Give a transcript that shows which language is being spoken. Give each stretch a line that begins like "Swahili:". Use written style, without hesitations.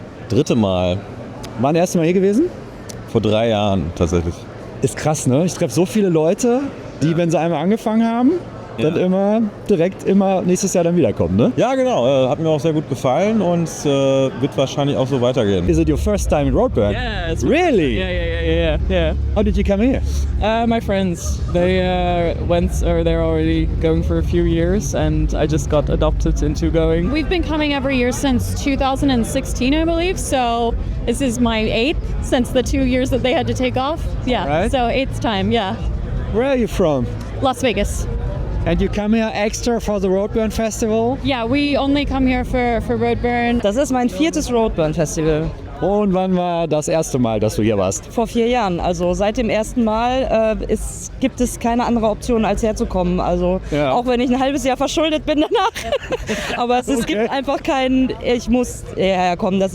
German: 3. Mal. Wann das erste Mal hier gewesen? Vor 3 Jahren tatsächlich. Ist krass, ne? Ich treffe so viele Leute, die, wenn sie einmal angefangen haben, dann immer direkt nächstes Jahr dann wiederkommen, ne? Ja, genau. Hat mir auch sehr gut gefallen und wird wahrscheinlich auch so weitergehen.
English: Is it your first time in Roadburn? Yeah, it's Really? Yeah. How did you come here? My friends, they they're already going for a few years, and I just got adopted into going. We've been coming every year since 2016, I believe. So this is my 8th since the 2 years that they had to take off. Yeah, Right. so 8th time. Yeah, Where are you from? Las Vegas. And you come here extra for the Roadburn Festival? Yeah, we only come here for Roadburn.
German: Das ist mein 4. Roadburn Festival. Und wann war das erste Mal, dass du hier warst? Vor 4 Jahren. Also seit dem ersten Mal gibt es keine andere Option, als herzukommen. Also Ja. auch wenn ich ein halbes Jahr verschuldet bin danach. Aber es gibt einfach ich muss herkommen.